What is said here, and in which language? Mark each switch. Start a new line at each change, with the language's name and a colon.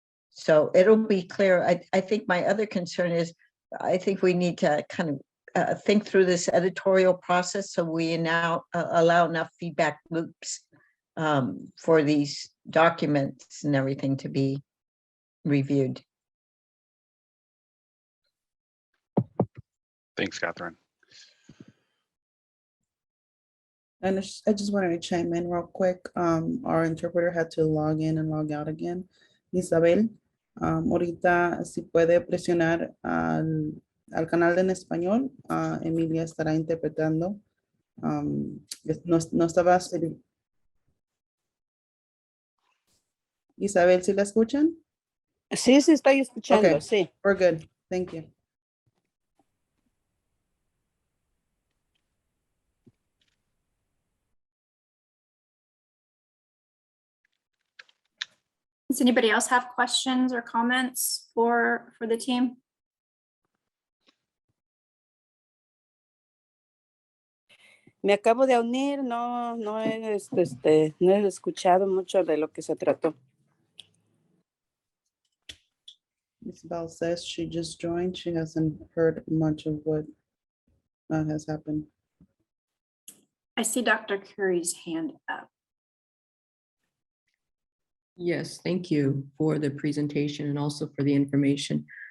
English: So it'll be clear. I think my other concern is, I think we need to kind of think through this editorial process, so we now allow enough feedback loops for these documents and everything to be reviewed. Thanks, Catherine. And I just wanted to chime in real quick. Our interpreter had to log in and log out again.
Spanish: Isabel, ahorita si puede presionar al canal en español, Emilia estará interpretando. No estaba. Isabel, ¿sí la escuchan? Sí, estoy escuchando,
English: Okay,
Spanish: sí.
English: we're good. Thank you. Does anybody else have questions or comments for the team?
Spanish: Me acabo de unir, no he escuchado mucho de lo que se trató.
English: Isabel says she just joined. She hasn't heard much of what has happened. I see Dr. Curry's hand up. Yes, thank you for the presentation and also for the information.